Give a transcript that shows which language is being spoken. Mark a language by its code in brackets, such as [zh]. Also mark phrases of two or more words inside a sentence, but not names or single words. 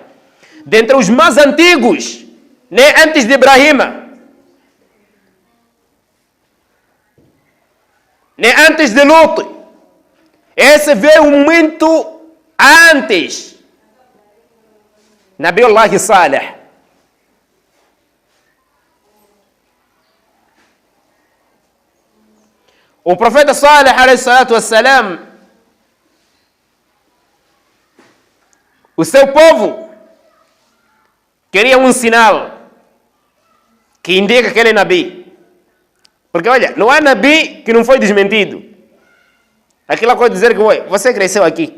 [pt] Dentre os mais antigos, nem antes de Ibrahim, nem antes de Lut. Esse veio muito antes. Nabiullah Salih. O profeta Salih, [ar] عليه الصلاة والسلام, [pt] o seu povo queria um sinal que indica que ele é Nabi. Porque olha, não há Nabi que não foi desmentido. Aquela coisa de dizer que você cresceu aqui.